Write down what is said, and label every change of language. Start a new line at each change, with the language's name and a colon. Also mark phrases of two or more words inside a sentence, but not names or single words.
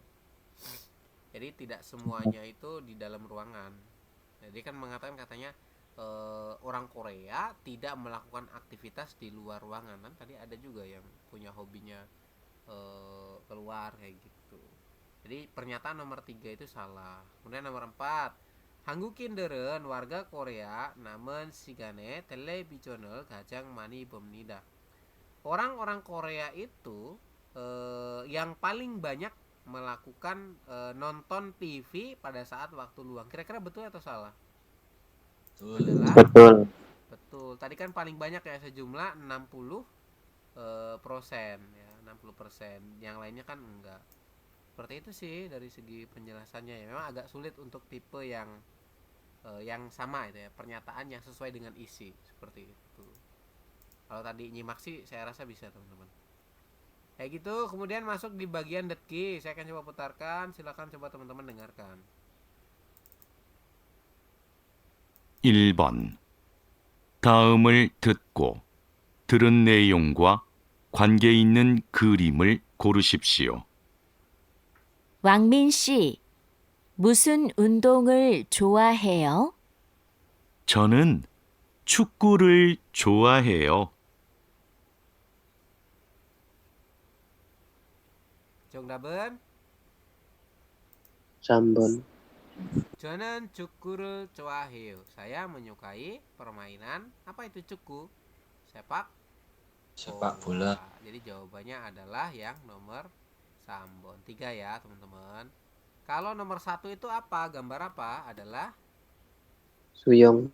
Indonesian: Jadi tidak semuanya itu di dalam ruangan. Jadi kan mengatakan katanya orang Korea tidak melakukan aktivitas di luar ruangan. Kan tadi ada juga yang punya hobinya keluar kayak gitu. Jadi pernyataan nomor 3 itu salah. Kemudian nomor 4,
Korean: 한국인들은
Indonesian: warga Korea
Korean: 남은 시간에 텔레비전을 가장 많이 봅니다.
Indonesian: Orang-orang Korea itu yang paling banyak melakukan nonton TV pada saat waktu luang. Kira-kira betul atau salah? Adalah betul. Tadi kan paling banyak ya, sejumlah 60% ya, 60%. Yang lainnya kan enggak. Seperti itu sih dari segi penjelasannya ya. Memang agak sulit untuk tipe yang sama itu ya, pernyataan yang sesuai dengan isi seperti itu. Kalau tadi nyimak sih saya rasa bisa teman-teman. Kayak gitu, kemudian masuk di bagian detki. Saya akan coba putarkan, silakan coba teman-teman dengarkan.
Korean: 1번. 다음을 듣고 들은 내용과 관계 있는 그림을 고르십시오. 왕민 씨, 무슨 운동을 좋아해요? 저는 축구를 좋아해요. 정답은 Sambon. 저는 축구를 좋아해요.
Indonesian: Saya menyukai permainan apa itu 축구? Sepak Sepak bola. Jadi jawabannya adalah yang nomor Sambon. 3 ya, teman-teman. Kalau nomor 1 itu apa? Gambar apa? Adalah Suyong.